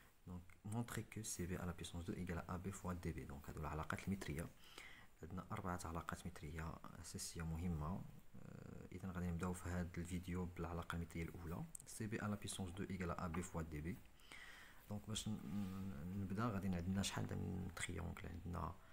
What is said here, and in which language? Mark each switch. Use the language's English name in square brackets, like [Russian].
[French] Donc montrer que CB à la puissance 2 égale à AB fois DB. [Arabic] Donc هذو العلاقات المترية. عندنا 4 علاقات مترية أساسية مهمة. إذا غادي نبداو في هذا الفيديو بالعلاقة المترية الأولى. [French] CB à la puissance 2 égale à AB fois DB. [Arabic] دونك باش نبدا غادي عندنا شحال من تريونغل.